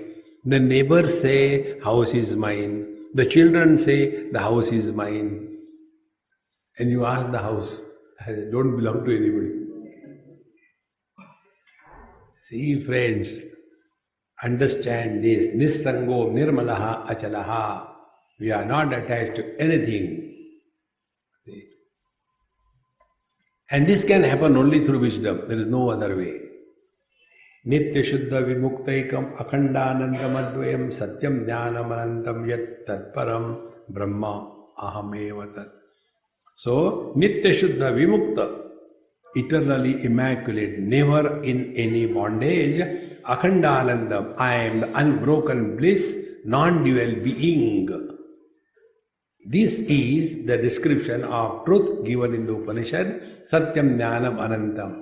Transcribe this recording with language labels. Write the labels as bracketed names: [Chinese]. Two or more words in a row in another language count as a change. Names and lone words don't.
[English] The neighbors say, house is mine. The children say, the house is mine. And you ask the house, I don't belong to anybody. See, friends, understand this. [Sanskrit] Nissango nirmalaha achalaha. [English] We are not attached to anything. See? And this can happen only through wisdom. There is no other way. [Sanskrit] Nitya Shuddha Vimuktaikam Akhandanandam Advayam Satyam Jnanam Anantam Yat Tatparam Brahma Ahameva Tat. So, Nitya Shuddha Vimukta, [English] eternally immaculate, never in any bondage. Akhandanandam, I am the unbroken bliss, non-dual being. This is the description of truth given in the Upanishad, [Sanskrit] Satyam Jnanam Anantam.